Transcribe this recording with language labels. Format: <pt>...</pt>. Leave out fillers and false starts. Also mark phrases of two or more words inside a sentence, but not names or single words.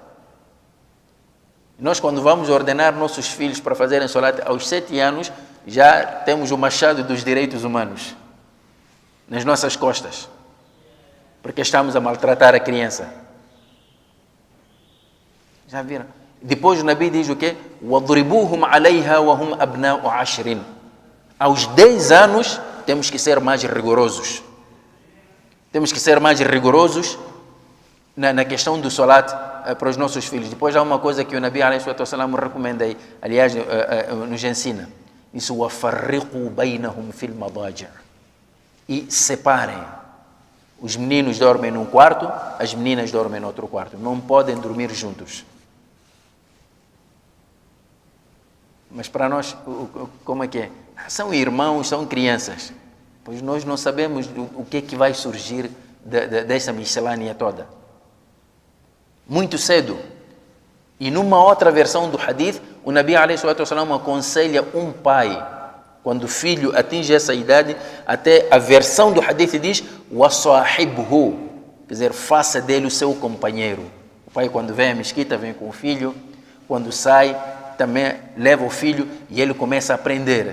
<pt>Nós, quando vamos ordenar nossos filhos para fazerem salat, aos 7 anos, já temos o machado dos direitos humanos nas nossas costas, porque estamos a maltratar a criança. Já viram? Depois o Nabi diz o quê?</pt> <ar>وَضْرِبُوهُمْ عَلَيْهَا وَهُمْ أَبْنَاءُ عَشْرٍ.</ar> <pt>Aos 10 anos temos que ser mais rigorosos. Temos que ser mais rigorosos na questão do salat para os nossos filhos. Depois há uma coisa que o Nabi ﷺ recomenda aí, aliás, nos ensina. Isso,</pt> <ar>وَفَرِّقُوا بَيْنَهُمْ فِي الْمَضَاجِعِ.</ar> <pt>E separem. Os meninos dormem num quarto, as meninas dormem no outro quarto. Não podem dormir juntos. Mas para nós, como é que é? São irmãos, são crianças. Pois nós não sabemos o que é que vai surgir dessa miscelânea toda. Muito cedo. E numa outra versão do hadith, o Nabi ﷺ aconselha um pai, quando o filho atinge essa idade, até a versão do hadith diz, وَصَاحِبْهُ, quer dizer, faça dele o seu companheiro. O pai, quando vem à mesquita, vem com o filho, quando sai, também leva o filho e ele começa a aprender.</pt>